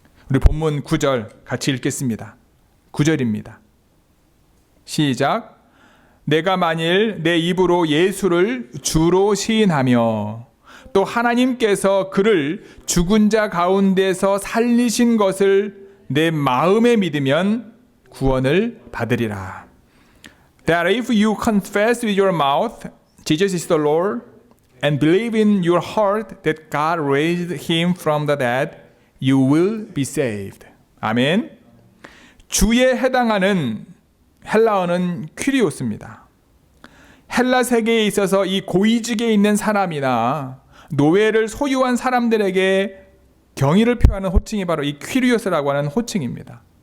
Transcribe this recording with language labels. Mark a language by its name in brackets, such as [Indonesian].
[Korean] 우리 본문 9절 같이 읽겠습니다. 9절입니다. 시작. 내가 만일 내 입으로 예수를 주로 시인하며 또 하나님께서 그를 죽은 자 가운데서 살리신 것을 내 마음에 믿으면 구원을 받으리라. [English] That if you confess with your mouth Jesus is the Lord and believe in your heart that God raised him from the dead, you will be saved. [Korean] 아멘. 주에 해당하는 헬라어는 퀴리오스입니다. 헬라 세계에 있어서 이 고위직에 있는 사람이나 노예를 소유한 사람들에게 경의를 표하는 호칭이 바로 이 퀴리오스라고 하는 호칭입니다.